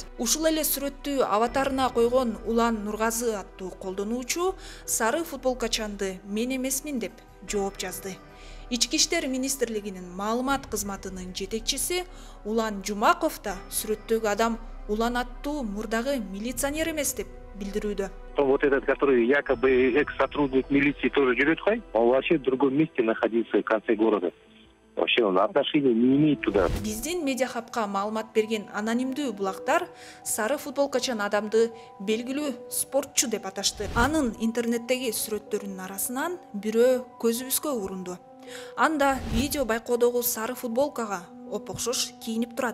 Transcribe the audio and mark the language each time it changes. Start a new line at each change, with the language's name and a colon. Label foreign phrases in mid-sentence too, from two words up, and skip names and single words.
Kyrgyz: Ушул эле сүрөттү аватарына койгон Улан Нургазы аттуу колдонуучу сары футболкачанды мен эмесмин деп жооп жазды. Ички иштер министрлигинин маалымат кызматынын жетекчиси Улан Жумаков да сүрөттөгү адам Улан аттуу мурдагы милиционер эмес деп билдирүүдө.
Russian: Вот этот, который якобы экс-сотрудник милиции тоже
Kyrgyz: жүрөт кой,
Russian: он вообще в другом месте находился в конце города. Вообще он отношения не имеет туда.
Kyrgyz: Биздин медиахабка маалымат берген анонимдүү булактар сары футболкачан адамды белгилүү спортчу деп аташты. Анын интернеттеги сүрөттөрүнүн арасынан бирөө көзүбүзгө урунду. Анда видео байкоодогу сары футболкага опокшош кийинип турат.